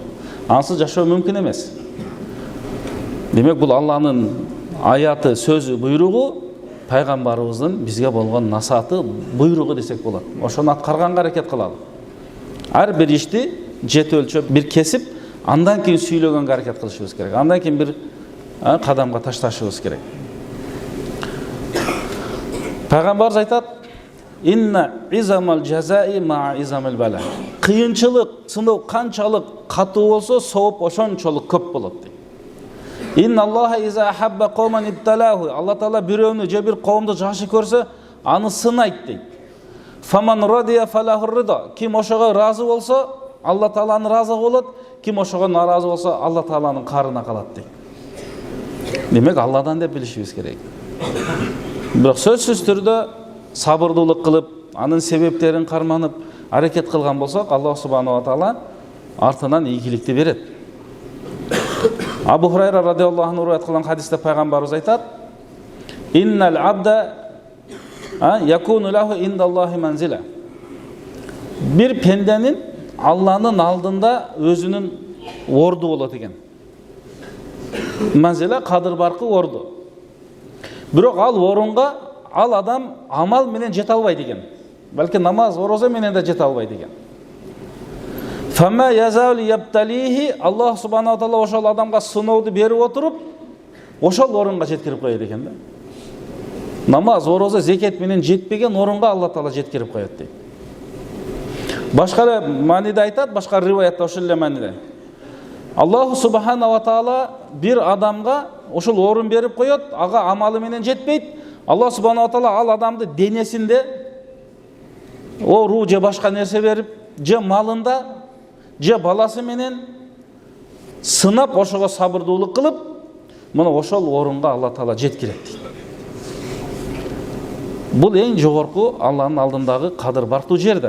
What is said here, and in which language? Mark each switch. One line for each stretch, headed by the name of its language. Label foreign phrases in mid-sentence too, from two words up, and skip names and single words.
Kyrgyz: Ансыз жашоо мүмкүн эмес. Демек бул Алланын аяты, сөзү, буйругу, пайгамбарыбыздын бизге болгон насааты, буйругу десек болот. Ошону аткарганга аракет кылалы. Ар бир ишти жет өлчөп, бир кесип, андан кийин сүйлөгөнгө аракет кылышыбыз керек. Андан кийин бир кадамга ташташыбыз керек. Пайгамбарыбыз айтат:
Arabic: "إن عظم الجزاء مع عظم البلاء."
Kyrgyz: Кыйынчылык, сыноо канчалык катуу болсо, сооп ошончолук көп болот дейт.
Arabic: إن الله إذا أحب قوما ابتلاهم.
Kyrgyz: Алла Таала бирөөнү же бир коомду жакшы көрсө, аны сынайт дейт.
Arabic: فمن رضي فله الرضا.
Kyrgyz: Ким ошого разы болсо, Алла Тааланын разы болот. Ким ошого наразы болсо, Алла Тааланын карына калат дейт. Демек Алладан деп билишибиз керек. Бирок сөзсүз түрдө сабырдуулук кылып, анын себептерин карманып, аракет кылган болсок, Аллах
Arabic: سبحانه وتعالى
Kyrgyz: артынан ийгиликти берет. Абу Хурайра
Arabic: رضي الله عنه
Kyrgyz: риwayat кылган хадисте пайгамбарыбыз айтат:
Arabic: "إن العبد يكون له عند الله منزلة."
Kyrgyz: Бир пенденин Алланын алдында өзүнүн орду болот экен. Манзила кадыр баркы орду. Бирок ал орунга ал адам амал менен жете албайт экен. Балки намаз, ороза менен да жете албайт экен.
Arabic: فما يزال يبتليه.
Kyrgyz: Аллах
Arabic: سبحانه وتعالى
Kyrgyz: ошол адамга сынооду берип отуруп, ошол орунга жеткирип коет экен да. намаз, ораза, зекет менен жетпеген орынға Алла Таала жеткирип коет дейт. Башка мааниде айтат, башка риваятта ошол эле мааниде. Аллаху
Arabic: سبحانه وتعالى
Kyrgyz: бир адамга ошол орун берип коет, ага амалы менен жетпейт. Аллах
Arabic: سبحانه وتعالى
Kyrgyz: ал адамды денесинде оору же башка нерсе берип, же малында, же баласы менен сынап, ошого сабырдуулук кылып, мына ошол орунга Алла Таала жеткирет дейт. Бул эң жогорку Алланын алдындагы кадыр бартуу жерде.